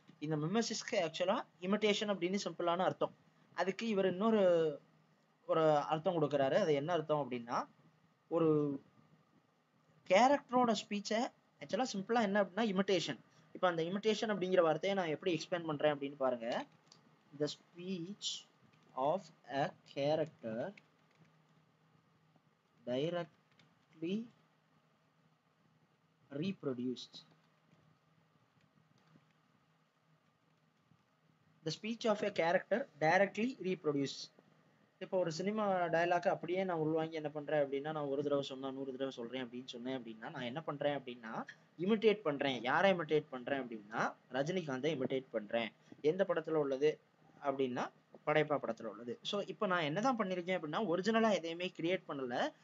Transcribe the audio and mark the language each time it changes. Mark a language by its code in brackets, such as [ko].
[ta] இந்த மிமசிஸ்க்கு ஆக்சுவலா இமிட்டேஷன் அப்படின்னு சிம்பிளான அர்த்தம். அதுக்கு இவர் இன்னொரு ஒரு அர்த்தம் கொடுக்குறாரு. அது என்ன அர்த்தம் அப்படின்னா, ஒரு கேரக்டரோட ஸ்பீச்சை ஆக்சுவலா சிம்பிளா என்ன அப்படின்னா இமிட்டேஷன். இப்போ அந்த இமிட்டேஷன் அப்படிங்கிற வார்த்தையை நான் எப்படி எக்ஸ்பிளைன் பண்றேன் அப்படின்னு பாருங்க. [en] The speech of a character directly reproduced. The speech of a character directly reproduced. [ta] இப்போ ஒரு சினிமா டயலாக் அப்படியே நான் உள்வாங்கி என்ன பண்றேன் அப்படின்னா, நான் ஒரு தடவை சொன்னா 100 தடவை சொல்றேன் அப்படின்னு சொன்னேன் அப்படின்னா, நான் என்ன பண்றேன் அப்படின்னா இமிட்டேட் பண்றேன். யாரை இமிட்டேட் பண்றேன் அப்படின்னா ரஜினிகாந்தை இமிட்டேட் பண்றேன். எந்த படத்துல உள்ளது அப்படின்னா படைப்பா படத்துல உள்ளது. ஸோ இப்போ நான் என்னதான் பண்ணிருக்கேன் அப்படின்னா ஒரிஜினலா எதையுமே கிரியேட் பண்ணல.